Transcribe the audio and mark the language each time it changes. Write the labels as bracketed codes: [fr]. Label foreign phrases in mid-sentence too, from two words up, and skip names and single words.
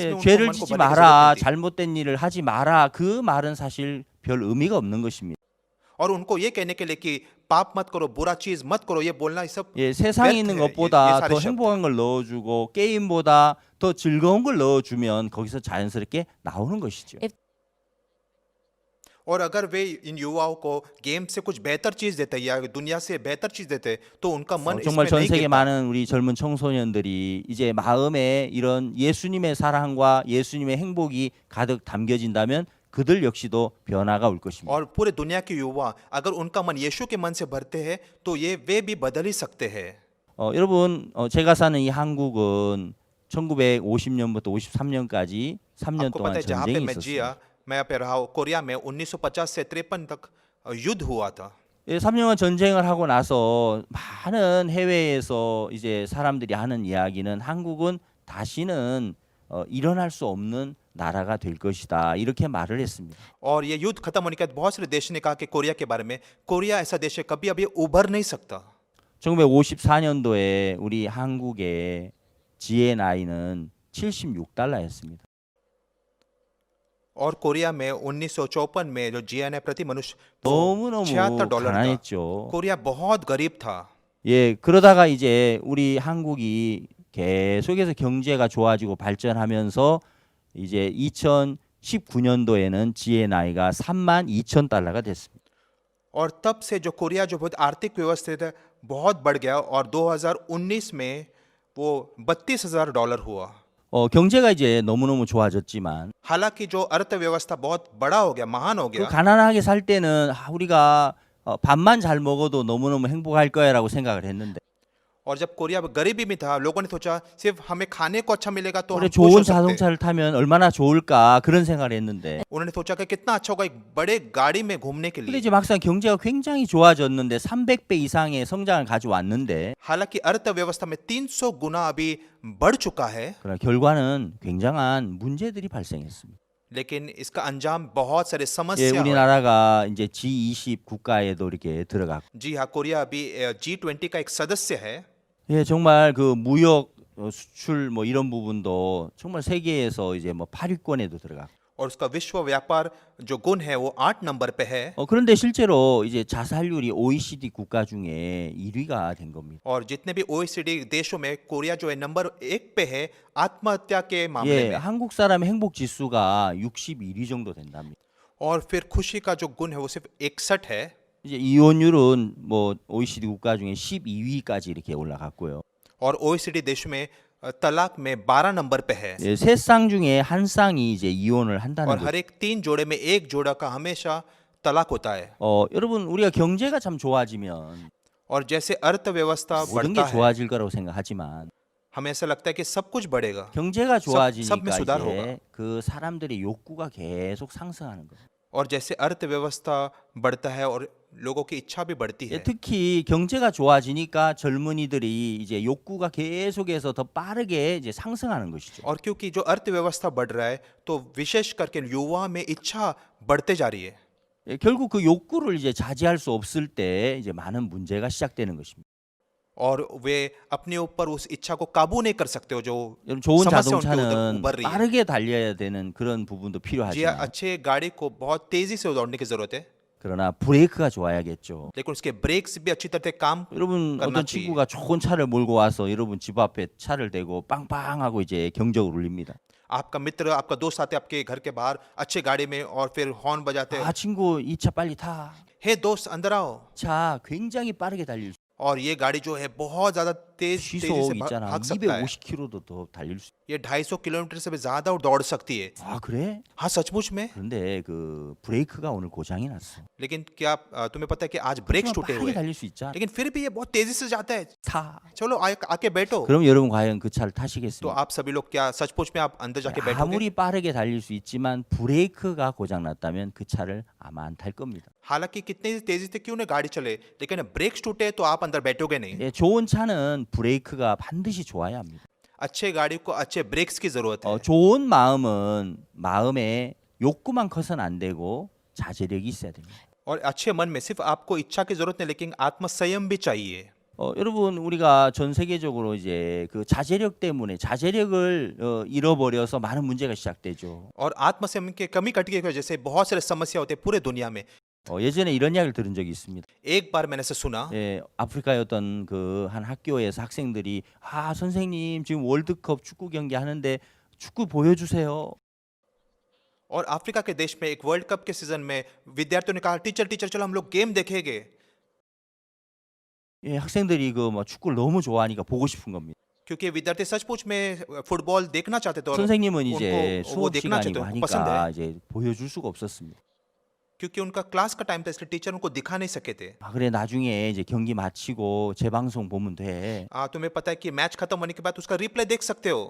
[ko] 예, [hi] उनको [ko] 죄를 [hi] मन को [ko] 짓지 [hi] भरने की जरूरत [ko] 마라, [hi] नहीं थी। [ko] 잘못된 일을 하지 마라, 그 말은 사실 별 의미가 없는 것입니다. [hi] और उनको ये कहने के लिए कि पाप मत करो, बुरा चीज मत करो, ये बोलना ये सब [ko] 예, 세상에 [hi] व्यर्थ [ko] 있는 [hi] है, [ko] 것보다 [hi] ये सारे [ko] 더 [hi] शब्द। [ko] 행복한 걸 넣어주고 게임보다 더 즐거운 걸 넣어주면 거기서 자연스럽게 나오는 것이죠. [hi] और अगर वे इन युवाओं को गेम से कुछ बेहतर चीज देते या दुनिया से बेहतर चीज देते तो उनका मन [ko] 정말 [hi] इसमें [ko] 전 [hi] नहीं [ko] 세계 [hi] गिरता। [ko] 많은 우리 젊은 청소년들이 이제 마음에 이런 예수님의 사랑과 예수님의 행복이 가득 담겨진다면 그들 역시도 변화가 올 것입니다. [hi] और पूरे दुनिया के युवा अगर उनका मन यीशु के मन से भरते हैं तो ये वे भी बदल ही सकते हैं। [ko] 여러분, 제가 사는 이 한국은 1950년부터 53년까지 3년 [hi] आपको [ko] 동안 [hi] पता है जहाँ पे [ko] 전쟁이 [hi] मैं [ko] 있었어요. [hi] जिया, मैं पे रहा हूँ कोरिया में 1950 से 53 तक युद्ध हुआ था। [ko] 예, 3년간 전쟁을 하고 나서 많은 해외에서 이제 사람들이 하는 이야기는 한국은 다시는 일어날 수 없는 나라가 될 것이다. 이렇게 말을 했습니다. [hi] और ये युद्ध खत्म होने के बाद बहुत सारे देश ने कहा कि कोरिया के बारे में कोरिया ऐसा देश है कभी अभी उभर नहीं सकता। [ko] 1954년도에 우리 한국의 지혜 나이는 76달러였습니다. [hi] और कोरिया में 1954 में जो जीएन है प्रति मनुष्य [ko] 너무너무 [hi] $76 था। [ko] 가난했죠. [hi] कोरिया बहुत गरीब था। [ko] 예, 그러다가 이제 우리 한국이 계속해서 경제가 좋아지고 발전하면서 이제 2019년도에는 지혜 나이가 32,000달러가 됐습니다. [hi] और तब से जो कोरिया जो बहुत आर्थिक व्यवस्थित है बहुत बढ़ गया और 2019 में वो $32,000 हुआ। [ko] 경제가 이제 너무너무 좋아졌지만 [hi] हालांकि जो अर्थव्यवस्था बहुत बड़ा हो गया, महान हो [ko] 그 [hi] गया, [ko] 가난하게 살 때는 우리가 밥만 잘 먹어도 너무너무 행복할 거야라고 생각을 했는데 [hi] और जब कोरिया गरीबी में था लोगों ने सोचा सिर्फ हमें खाने को अच्छा मिलेगा तो हम [ko] 그래 [hi] खुश हो [ko] 좋은 [hi] सकते। [ko] 자동차를 타면 얼마나 좋을까 그런 생각을 했는데 [hi] उन्होंने सोचा कि कितना अच्छा होगा एक बड़े गाड़ी में घूमने के [ko] 근데 [hi] लिए। [ko] 이제 막상 경제가 굉장히 좋아졌는데 300배 이상의 성장을 가져왔는데 [hi] हालांकि अर्थव्यवस्था में 300 गुना अभी बढ़ चुका है, [ko] 그러나 결과는 굉장한 문제들이 발생했습니다. [hi] लेकिन इसका अंजाम बहुत सारे [ko] 예, [hi] समस्या है। [ko] 우리나라가 이제 G20 국가에도 이렇게 들어갔고 [hi] जी हाँ, कोरिया अभी G20 का एक सदस्य है। [ko] 예, 정말 그 무역 수출 뭐 이런 부분도 정말 세계에서 이제 뭐 8위권에도 들어갔고 [hi] और उसका विश्व व्यापार जो गुण है वो 8 नंबर पे है। [ko] 그런데 실제로 이제 자살률이 OECD 국가 중에 1위가 된 겁니다. [hi] और जितने भी OECD देशों में कोरिया जो है नंबर 1 पे है आत्महत्या के मामले [ko] 예, [hi] में। [ko] 한국 사람의 행복 지수가 61위 정도 된답니다. [hi] और फिर खुशी का जो गुण है वो सिर्फ 61 है। [ko] 이제 이혼율은 뭐 OECD 국가 중에 12위까지 이렇게 올라갔고요. [hi] और OECD देश में तलाक में 12 नंबर पे है। [ko] 예, 세 쌍 중에 한 쌍이 이제 이혼을 한다는 [hi] और [ko] 거죠. [hi] हर एक 3 जोड़े में एक जोड़ा का हमेशा तलाक होता है। [ko] 여러분 우리가 경제가 참 좋아지면 [hi] और जैसे अर्थव्यवस्था [ko] 모든 게 [hi] बढ़ता है [ko] 좋아질 거라고 생각하지만 [hi] हमें ऐसा लगता है कि सब कुछ बढ़ेगा [ko] 경제가 [hi] सब में [ko] 좋아지니까 [hi] सुधार [ko] 이제 그 사람들의 욕구가 계속 상승하는 거예요. [hi] और जैसे अर्थव्यवस्था बढ़ता है और लोगों की इच्छा भी बढ़ती [ko] 예, [hi] है। [ko] 특히 경제가 좋아지니까 젊은이들이 이제 욕구가 계속해서 더 빠르게 이제 상승하는 것이죠. [hi] और क्योंकि जो अर्थव्यवस्था बढ़ रहा है तो विशेष करके युवा में इच्छा बढ़ते जा रही है। [ko] 예, 결국 그 욕구를 이제 자제할 수 없을 때 이제 많은 문제가 시작되는 것입니다. [hi] और वे अपने ऊपर उस इच्छा को काबू नहीं कर सकते हो जो [ko] 여러분 좋은 [hi] समस्या उनके [ko] 자동차는 [hi] उभर रही है। [ko] 빠르게 달려야 되는 그런 부분도 [hi] जी [ko] 필요하지만 [hi] अच्छे गाड़ी को बहुत तेजी से दौड़ने की जरूरत है, [ko] 그러나 브레이크가 좋아야겠죠. [hi] लेकिन उसके ब्रेक्स भी अच्छी तरह से काम [ko] 여러분 [hi] करना [ko] 어떤 [hi] चाहिए। [ko] 친구가 좋은 차를 몰고 와서 여러분 집 앞에 차를 대고 빵빵하고 이제 경적을 울립니다. [hi] आपका मित्र आपका दोस्त आते आपके घर के बाहर अच्छे गाड़ी में और फिर हॉर्न बजाते हैं, [ko] 아 친구 이 차 빨리 타. [hi] हे दोस्त अंदर आओ। [ko] 차 굉장히 빠르게 달릴 수. [hi] और ये गाड़ी जो है बहुत ज्यादा तेजी [ko] 시속 [hi] से [ko] 있잖아. [hi] भाग सकता है। [ko] 250km도 더 달릴 수. [hi] ये 250 किलोमीटर से भी ज्यादा दौड़ सकती है। [ko] 아 그래? [hi] हाँ सचमुच में। [ko] 그런데 그 브레이크가 오늘 고장이 났어. [hi] लेकिन क्या तुम्हें पता है कि आज ब्रेक्स [ko] 하지만 [hi] टूटे [ko] 빨리 [hi] हुए हैं। [ko] 달릴 수 있잖아. [hi] लेकिन फिर भी ये बहुत तेजी से जाता है। [ko] 타. [hi] चलो आके बैठो। [ko] 그럼 여러분 과연 그 차를 [hi] तो [ko] 타시겠습니까? [hi] आप सभी लोग क्या सचमुच में आप अंदर जाके बैठोगे? [ko] 아무리 빠르게 달릴 수 있지만 브레이크가 고장 났다면 그 차를 아마 안 탈 겁니다. [hi] हालांकि कितनी तेजी से क्यों ना गाड़ी चले, लेकिन ब्रेक्स टूटे तो आप अंदर बैठोगे नहीं। [ko] 예, 좋은 차는 브레이크가 반드시 좋아야 합니다. [hi] अच्छे गाड़ी को अच्छे ब्रेक्स की जरूरत है। [ko] 좋은 마음은 마음에 욕구만 커서는 안 되고 자제력이 있어야 됩니다. [hi] और अच्छे मन में सिर्फ आपको इच्छा की जरूरत नहीं, लेकिन आत्म संयम भी चाहिए। [ko] 여러분 우리가 전 세계적으로 이제 그 자제력 때문에 자제력을 잃어버려서 많은 문제가 시작되죠. [hi] और आत्म संयम के कमी कटी की वजह से बहुत सारे समस्या होते हैं पूरे दुनिया में। [ko] 예전에 이런 이야기를 들은 적이 있습니다. [hi] एक बार मैंने ऐसे सुना, [ko] 예, 아프리카의 어떤 그 한 학교에서 학생들이 선생님 지금 월드컵 축구 경기 하는데 축구 보여주세요. [hi] और अफ्रीका के देश में एक वर्ल्ड कप के सीजन में विद्यार्थियों ने कहा टीचर चलो हम लोग गेम देखेंगे। [ko] 예, 학생들이 그 뭐 축구를 너무 좋아하니까 보고 싶은 겁니다. [hi] क्योंकि विद्यार्थी सचमुच में फुटबॉल देखना चाहते थे और [ko] 선생님은 이제 [hi] उनको वो [ko] 수업 [hi] देखना [ko] 시간이고 [hi] चाहते थे, पसंद है। [ko] 하니까 이제 보여줄 수가 없었습니다. [hi] क्योंकि उनका क्लास का टाइम था, इसलिए टीचर उनको दिखा नहीं सके थे। [ko] 그래 나중에 이제 경기 마치고 재방송 보면 돼. [hi] तुम्हें पता है कि मैच खत्म होने के बाद उसका रिप्ले देख सकते हो।